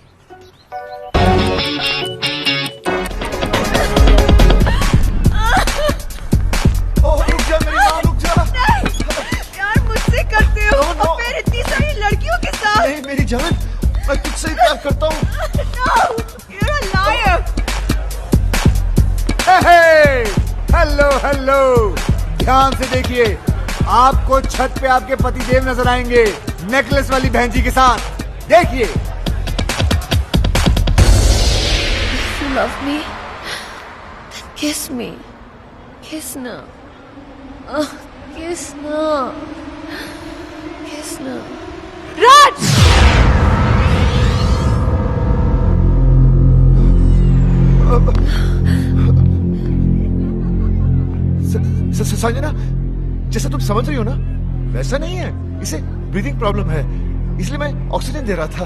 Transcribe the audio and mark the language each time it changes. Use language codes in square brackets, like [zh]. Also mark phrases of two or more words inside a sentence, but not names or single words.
[hi] यार, मुझसे करते हो और फिर इतनी सारी लड़कियों के साथ। नहीं मेरी जान, मैं तुझसे ही प्यार करता हूँ। [en] No, you're a liar. [hi] हेलो हेलो, ध्यान से देखिए, आपको छत पे आपके पतिदेव नजर आएंगे नेकलेस वाली बहन जी के साथ। देखिए। [en] You love me? Then Kiss me. Kiss na. Kiss na. Kiss na. Raj! [hi] संजना, जैसा तुम समझ रही हो ना, वैसा नहीं है। इसे [en] breathing problem [hi] है, इसलिए मैं ऑक्सीजन दे रहा था।